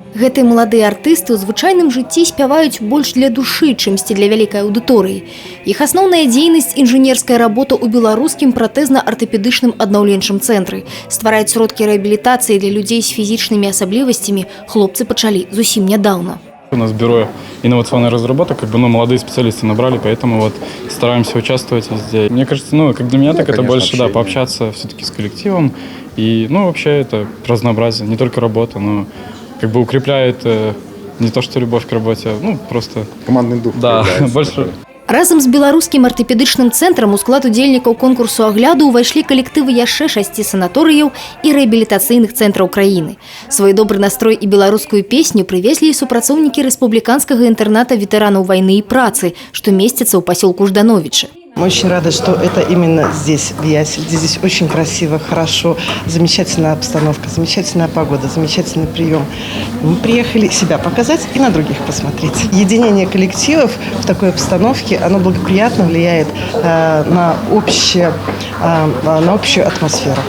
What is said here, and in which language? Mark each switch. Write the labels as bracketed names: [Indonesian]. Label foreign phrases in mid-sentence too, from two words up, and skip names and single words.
[Belarusian] Гэтыя маладыя артысты ў звычайным жыцці спяваюць больш для душы, чымсьці для вялікай аўдыторыі. Іх асноўная дзейнасць – інжынерская работа ў беларускім пратэзна-артапедычным аднаўленчым цэнтры. Ствараць сродкі рэабілітацыі для людзей з фізічнымі асаблівасцямі хлопцы пачалі зусім нядаўна. [Russian] У нас бюро инновационных разработок, молодые специалисты набрали, поэтому стараемся участвовать везде. Мне кажется, как для меня, так это больше, пообщаться все-таки с коллективом. И, вообще это разнообразие, не только работа, но укрепляет не то, что любовь к работе, просто... Командный дух. Да, больше... [Belarusian] Разам з беларускім артапедычным цэнтрам у склад удзельнікаў конкурсу агляду ўвайшлі калектывы яшчэ 6 санаторыяў і рэабілітацыйных цэнтраў краіны. Свой добры настрой і беларускую песню прывезлі і супрацоўнікі рэспубліканскага інтэрната ветэранаў вайны і працы, што месціцца ў пасёлку Ждановічы. [Russian] Мы очень рады, что это именно здесь, в Ясель. Здесь очень красиво, хорошо, замечательная обстановка, замечательная погода, замечательный прием. Мы приехали себя показать и на других посмотреть. Единение коллективов в такой обстановке, оно благоприятно влияет на общую атмосферу.